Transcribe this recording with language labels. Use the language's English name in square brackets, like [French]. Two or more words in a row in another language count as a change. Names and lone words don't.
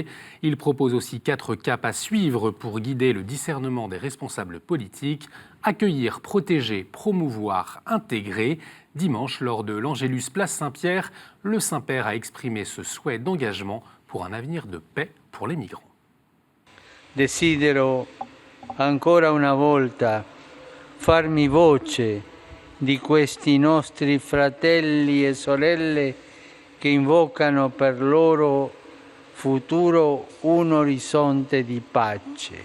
[French] Il propose aussi 4 caps à suivre pour guider le discernement des responsables politiques: accueillir, protéger, promouvoir, intégrer. Dimanche, lors de l'Angélus Place Saint-Pierre, le Saint-Père a exprimé ce souhait d'engagement pour un avenir de paix pour les migrants. [Italian] Desidero ancora una volta farmi voce di questi nostri fratelli e sorelle che invocano per loro futuro un orizzonte di pace.